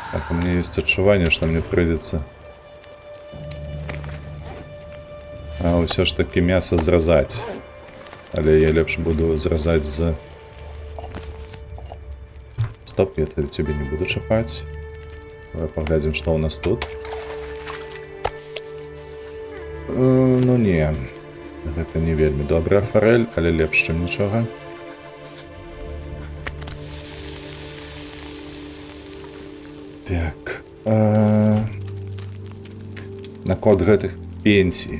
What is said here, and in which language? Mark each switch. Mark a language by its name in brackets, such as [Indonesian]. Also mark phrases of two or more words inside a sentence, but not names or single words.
[Russian] У меня есть отчувание, что мне придется все ж таки мясо зразать. [Belarusian] Але я лепш буду зразать з... [Russian] Стоп, я тебе не буду чапать. Давай поглядим, что у нас тут. [Belarusian] Ну не, гэта не вельмі добрая форель, але лепш, чым нічога. Так. Наконт гэтых пенсій.